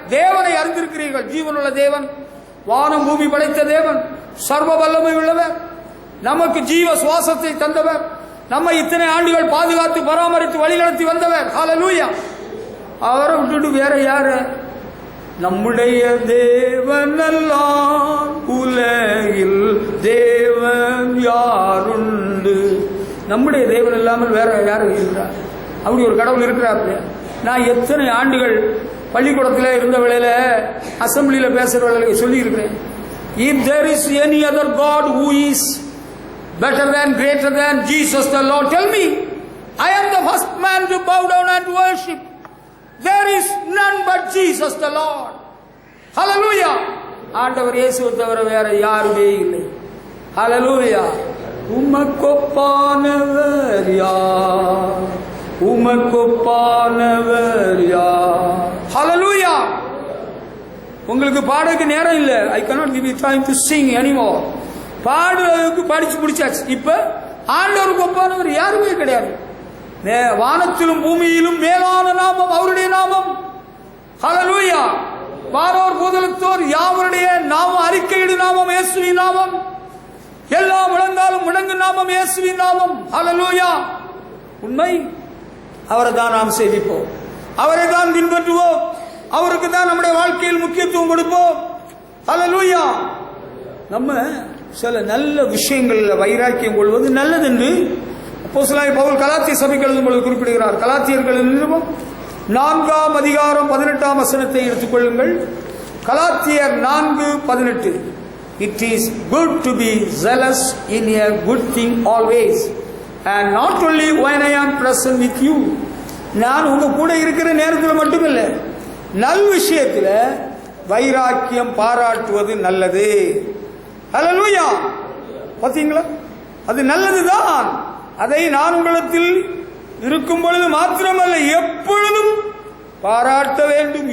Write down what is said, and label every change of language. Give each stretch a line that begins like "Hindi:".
Tamil: தேவனை அறிந்திருக்கிறீர்கள், ஜீவனுள்ள தேவன், வானம் பூமி படைத்த தேவன், சர்வ வல்லமை உள்ளவர், நமக்கு ஜீவ சுவாசத்தை தந்தவர், நம்ம இத்தனை ஆண்டுகள் பாதுகாத்து பராமரித்து வழிநடத்தி வந்தவர். ஹல்லேலூயா. அவரை விட்டுட்டு வேற யாரு? நம்முடைய தேவனெல்லாம் உலகில் தேவன் யாருண்டு. நம்முடைய தேவன் இல்லாமல் வேற யாரும் இருக்கிறார்? அப்படி ஒரு கடவுள் இருக்கிறார். நான் எத்தனை ஆண்டுகள் பள்ளிக்கூடத்தில் இருந்த வேளையில அசம்பிளியில் பேசுற வேளையில சொல்லி இருக்கிறேன்,
English: if there is any other God who is better than, greater than Jesus the Lord, tell me. I am the first man to bow down and worship. There is none but Jesus the Lord. Hallelujah.
Tamil: ஆண்டவர் இயேசுவை தவிர வேற யாருமே இல்லை. Hallelujah. உமக்கொப்பானவர் யார்? உமக்கொப்பானவர் யார்? Hallelujah. உங்களுக்கு பாடக்கு நேரம் இல்லை.
English: I cannot give you time to sing anymore.
Tamil: பாடுறதுக்கு படிச்சு முடிச்சாச்சு. இப்ப ஆண்டவருக்கு ஒப்பானவர் யாருமே கிடையாது. வானத்திலும் பூமியிலும் மேலான நாமம் அவருடைய நாமம். ஹல்லேலூயா. வானோர் பூதலத்தோர் யாவருடைய நாமம் அறிக்கையிடு நாமம் இயேசுவின் நாமம். எல்லா முழங்காலும் முழங்கு நாமம் இயேசுவின் நாமம். ஹல்லேலூயா. உண்மை. அவரை தான் நாம் சேவிப்போம், அவரை தான் பின்பற்றுவோம், அவருக்கு தான் நம்முடைய வாழ்க்கையில் முக்கியத்துவம் கொடுப்போம். ஹல்லேலூயா. நம்ம சில நல்ல விஷயங்களில் வைராக்கியம் கொள்வது நல்லது என்று அப்போஸ்தலனாகிய பவுல் கலாத்திய சபைக்கு எழுதும் பொழுது குறிப்பிடுகிறார். கலாத்தியர்கள் நிருபம் 4ஆம் அதிகாரம் 18ஆம் வசனத்தை எடுத்துக்கொள்ளுங்கள். கலாத்தியர் 4:18.
English: It is good to be zealous in a good thing always, and not only when I am present with you.
Tamil: நான் உங்க கூட இருக்கிற நேரத்தில் மட்டுமில்லை, நல் விஷயத்தில் வைராக்கியம் பாராட்டுவது நல்லது. ஹல்லேலூயா. பாத்தீங்களா, அது நல்லதுதான். அதை நான் உங்களிடத்தில் இருக்கும் பொழுது மாத்திரமல்ல, எப்பொழுதும் பாராட்ட வேண்டும்.